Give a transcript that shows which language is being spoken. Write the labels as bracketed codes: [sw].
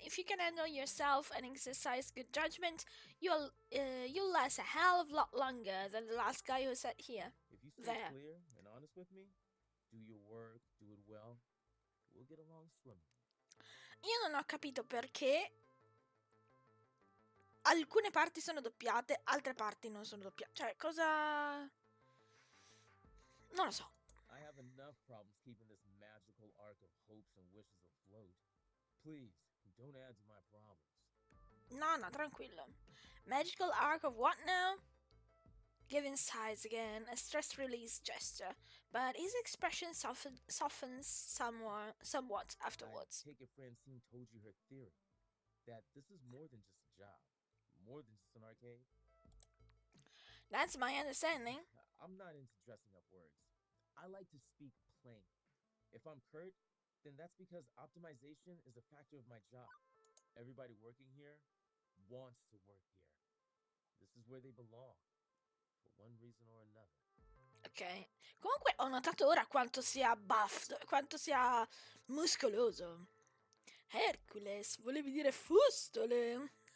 [en] If you can handle yourself and exercise good judgment, you'll last a hell of a lot longer than the last guy who sat here. If you stay There. clear and honest with me, do your work, do it well, we'll get along swimmingly. [it] Io non ho capito perché alcune parti sono doppiate, altre parti non sono doppiate. Cioè, cosa... Non lo so. [en] I have enough problems keeping this magical arc of hopes and wishes afloat. Please, don't add to my problems. [it] No, tranquillo. [en] Magical arc of what now? Giving sighs again, a stress release gesture, but his expression softens somewhat afterwards. I take it Francine told you her theory, that this is more than just a job, more than just an arcade. That's my understanding. I'm not into dressing up words. I like to speak plain. If I'm curt, then that's because optimization is a factor of my job. Everybody working here wants to work here. This is where they belong, for one reason or another. [it] Ok. Comunque ho notato ora quanto sia buffed, quanto sia muscoloso. Hercules, volevi dire fustole.